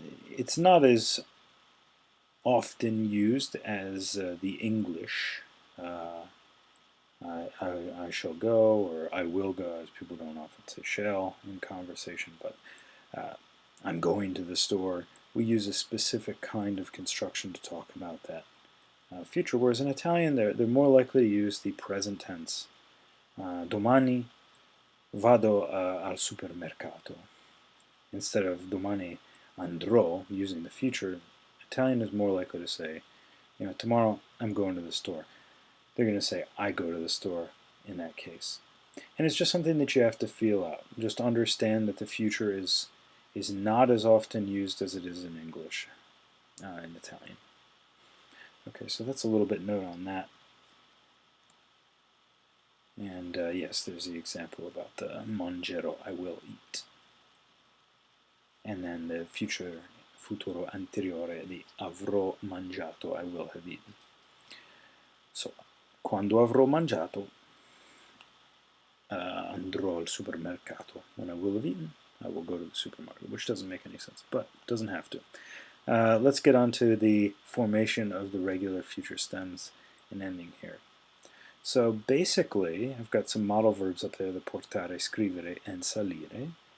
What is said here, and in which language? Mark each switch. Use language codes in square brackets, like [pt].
[en] It's not as often used as the English I shall go, or I will go, as people don't often say shall in conversation, but I'm going to the store. We use a specific kind of construction to talk about that future, whereas in Italian they're more likely to use the present tense. [it] Domani vado al supermercato. [en] Instead of [it] domani andrò, [en] using the future, Italian is more likely to say, tomorrow I'm going to the store. They're going to say, I go to the store in that case. And it's just something that you have to feel out. Just understand that the future is not as often used as it is in English, in Italian. Okay, so that's a little bit note on that. And yes, there's the example about the mangerò, I will eat. And then the future, [it] futuro anteriore, di avrò mangiato, [en] I will have eaten. [it] So, quando avrò mangiato, andrò al supermercato. [en] When I will have eaten, I will go to the supermarket, which doesn't make any sense, but doesn't have to. Let's get on to the formation of the regular future stems and ending here. So basically, I've got some model verbs up there, the portare, scrivere, and salire.